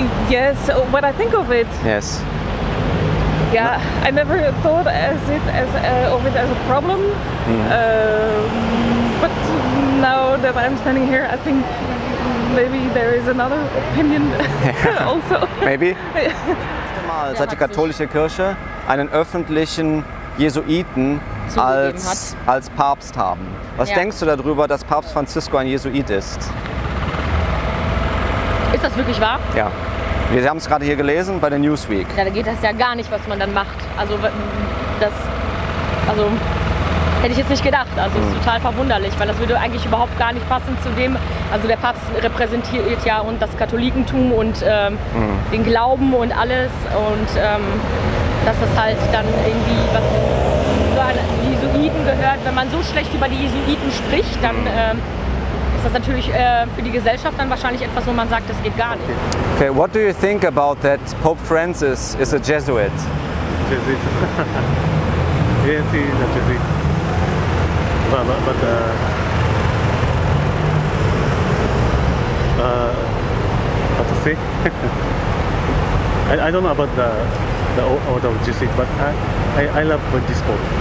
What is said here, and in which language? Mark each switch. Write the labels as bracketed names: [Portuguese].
[English] Yes, what I think of it. Yes. Yeah, I never thought of it as a problem. But now that I'm standing here, I think maybe there is another opinion also. Maybe. [German] Mal, seit die katholische Kirche einen öffentlichen Jesuiten als Papst haben. Was denkst du darüber, dass Papst Franziskus ein Jesuit ist? das wirklich wahr? Ja. Wir haben es gerade hier gelesen bei der Newsweek. Ja, da geht das ja gar nicht, was man dann macht. Also hätte ich jetzt nicht gedacht. Also ist total verwunderlich, weil das würde eigentlich überhaupt gar nicht passen zu dem. Also der Papst repräsentiert ja und das Katholikentum und den Glauben und alles und dass das halt dann irgendwie was so an die Jesuiten gehört. Wenn man so schlecht über die Jesuiten spricht, dann ist das natürlich für die Gesellschaft dann wahrscheinlich etwas, wo man sagt, das geht gar nicht. [English] Okay, what do you think about that Pope Francis is a Jesuit? Jesuit. Yes, he is a Jesuit. But what to say? I don't know about the order of Jesuit, but I love this Pope.